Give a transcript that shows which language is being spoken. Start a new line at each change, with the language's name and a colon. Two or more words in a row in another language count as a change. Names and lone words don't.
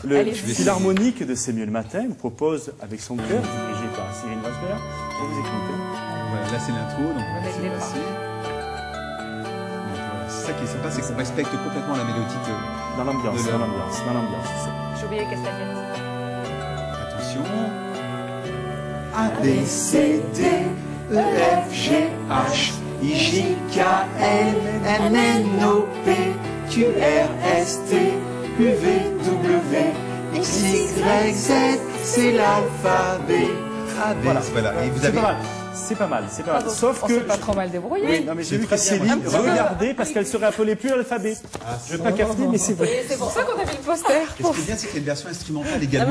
French: Le Philharmonique de C'est mieux le matin vous propose avec son cœur, dirigé par Cyril Machbert. Je vous écoute. Voilà, là c'est l'intro, donc on va laisser passer. C'est ça qui est sympa, c'est qu'on respecte complètement la mélodie dans l'ambiance. J'ai oublié Castagnette. Attention. A, B, C, D, E, F, G, H, I, J, K, L, M, N, O, P, Q, R, S, T, U, V, W, X, Y, Z, c'est l'alphabet. Voilà. Et vous avez... C'est pas mal, c'est pas mal. Sauf On que... s'est pas trop mal débrouillé. Oui, non, mais j'ai vu très que Céline simple. regardait parce qu'elle serait appelée plus l'alphabet. Je veux pas cafeter, mais c'est vrai. Et c'est pour ça qu'on a mis le poster. Et ce qui est bien, c'est qu'il y a une version instrumentale également